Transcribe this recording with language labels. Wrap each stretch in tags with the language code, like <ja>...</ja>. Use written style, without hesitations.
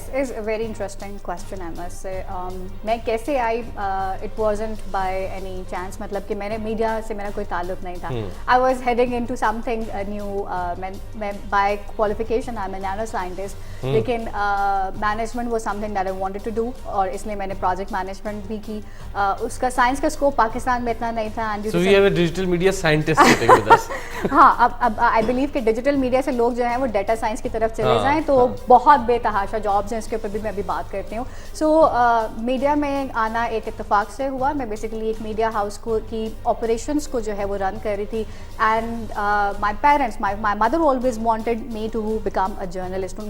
<en>This is a very interesting question I must say.</en> <ur>میں کیسے آئی,</ur> <en>it wasn't by any chance,</en> <ur>مطلب کہ میں نے میڈیا سے میرا کوئی تعلق نہیں تھا.</ur> <en>I was heading into something new.</en> <ur>میں by qualification</ur> <en>I am a nano scientist,</en> <ur>لیکن</ur> <en>management was something that I wanted to do,</en> <ur>اور اس لیے میں نے پروجیکٹ مینجمنٹ بھی کی. اس کا سائنس کا اسکوپ پاکستان میں اتنا نہیں تھا.</ur> <en>So we have a digital media scientist sitting with us.</en> <ur>ہاں, اب</ur> <en>I believe</en> <ur>کہ ڈیجیٹل میڈیا سے لوگ جو ہیں وہ ڈیٹا سائنس کی طرف چلے جائیں تو بہت بے تحاشا جابس ہیں, اس کے اوپر بھی میں ابھی بات کرتی ہوں. سو میڈیا میں آنا ایک اتفاق سے ہوا. میں بیسیکلی ایک میڈیا ہاؤس کو کی آپریشنس کو جو ہے وہ رن کر رہی تھی,</ur> <en>And my parents, my mother always wanted me to become a journalist.</en>